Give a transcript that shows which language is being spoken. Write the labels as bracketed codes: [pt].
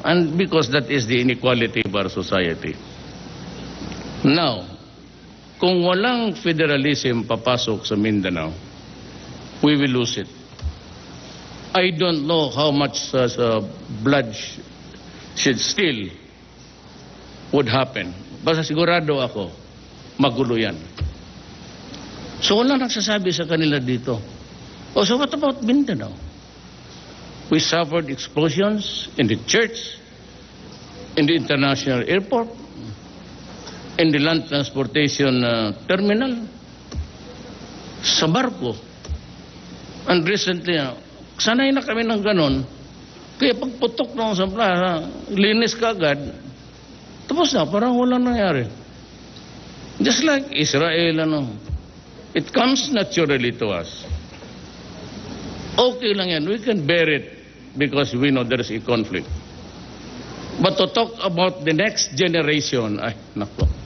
[en] And because that is the inequality of our society. Now, [tl] kung walang federalism papasok sa Mindanao, [en] we will lose it. I don't know how much blood should still would happen. [tl] Basta sigurado ako, magulo yan. So wala nagsasabi sa kanila dito. [en] Oh, so what about Mindanao? We suffered explosions in the church, in the international airport, in the land transportation terminal, [tl] sa barko. [en] And recently, [tl] sanay na kami ng ganon, kaya pagputok ng sa plaza, linis ka agad, tapos na, parang walang nangyari. [en] Just like Israel, it comes naturally to us. [tl] Okay lang yan. [en] We can bear it because we know there is a conflict. But to talk about the next generation, ay, nako.